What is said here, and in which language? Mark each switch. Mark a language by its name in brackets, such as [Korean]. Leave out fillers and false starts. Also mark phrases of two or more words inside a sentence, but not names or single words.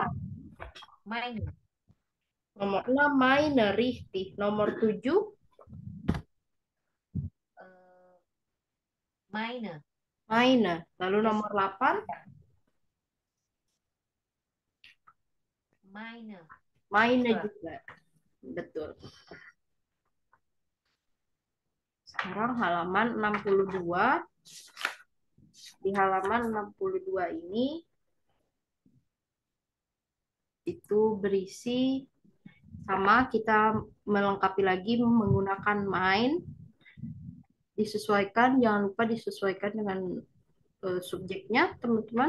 [German] Meine. [Indonesian] Nomor 6 [German] meine, richtig. [Indonesian] Nomor 7, [German] Meine. meine. [Indonesian] Lalu [English] Yes. [Indonesian] nomor 8, [German] Meine. meine [Indonesian] Betul. juga. Betul. Sekarang halaman 62. Di halaman 62 ini itu berisi sama kita melengkapi lagi menggunakan main, disesuaikan, jangan lupa disesuaikan dengan subjeknya, teman-teman.